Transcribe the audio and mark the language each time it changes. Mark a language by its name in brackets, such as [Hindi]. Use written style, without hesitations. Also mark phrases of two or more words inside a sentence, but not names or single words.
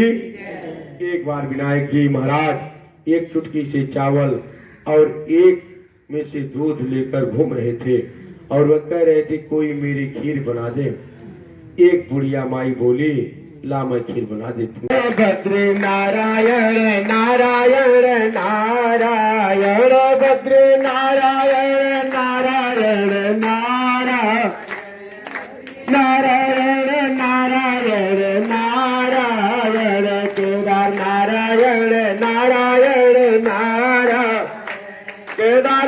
[Hindi] एक बार विनायक जी महाराज एक चुटकी से चावल और एक में से दूध लेकर घूम रहे थे और वह कह रहे थे कोई मेरी खीर बना दे। एक बुढ़िया माई बोली ला मैं खीर बना देती हूँ। भद्र नारायण नारायण नारायण भद्र नारायण नारायण नारायण नारायण नारायण नारायण केदार नारायण नारायण नारायण केदार